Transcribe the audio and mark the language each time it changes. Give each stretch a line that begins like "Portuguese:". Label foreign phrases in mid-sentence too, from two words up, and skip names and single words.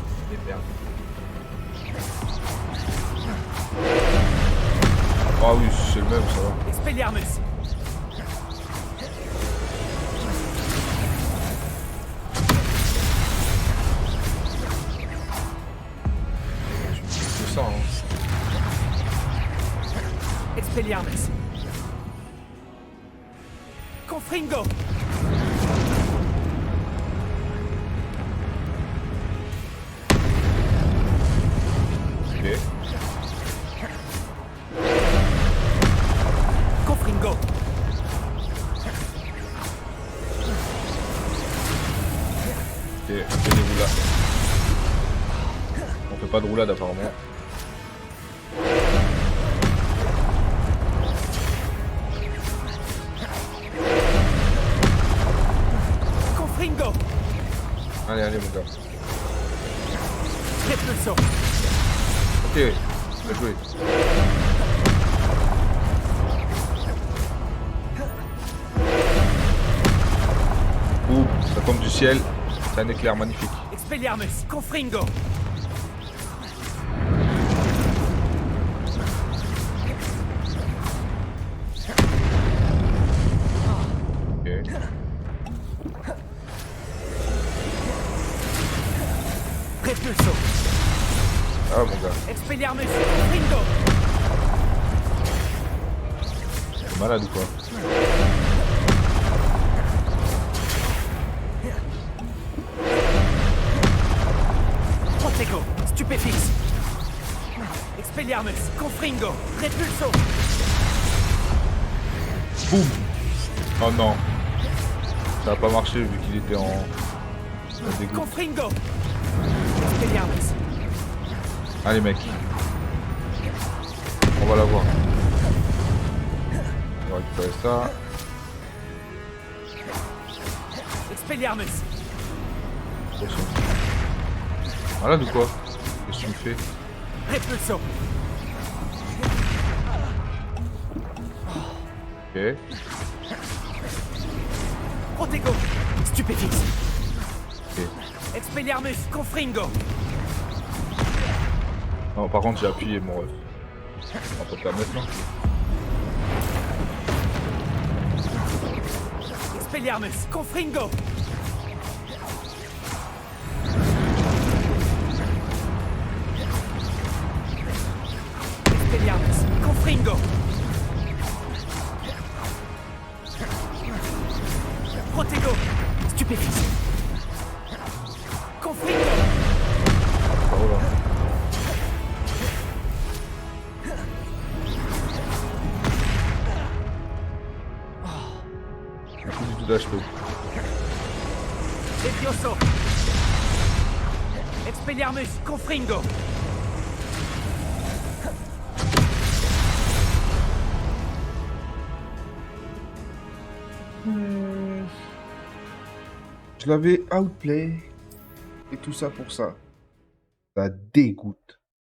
French: Et merde. Ah oui, c'est le même, ça va. Expelliarmus. C'est ça, hein. Expelliarmus. Confringo. Ok. Confringo. Ok, on fait des roulades. On fait pas de roulade apparemment. Confringo. Allez, allez mon gars. Repulso. Ok, bien joué. Ouh, ça tombe du ciel. C'est un éclair magnifique. Expelliarmus. Confringo. Ok. Repulso. Ah mon gars, Expelliarmus. Confringo. t'es malade ou quoi? Protego. Stupéfixe. Expelliarmus. Confringo. Repulso. Boum. Oh non. Ça a pas marché vu qu'il était en dégoût. Confringo. Expelliarmus. Allez mec. On va l'avoir. On va récupérer ça. Expelliarmus. Attention. Malade ou quoi? Qu'est-ce que tu me fais? Repulso. Ok. Protego. Stupéfixe. Ok. Expelliarmus, Confringo. Non, par contre, j'ai appuyé mon ref. On peut pas maintenant. Expelliarmus, Confringo. Expelliarmus, Confringo. Protego, Stupéfixe. Confringo. Oh là. J'ai plus du tout d'HP. Levioso. Expelliarmus, Confringo. Je l'avais outplay. Et tout ça pour ça. Ça dégoûte.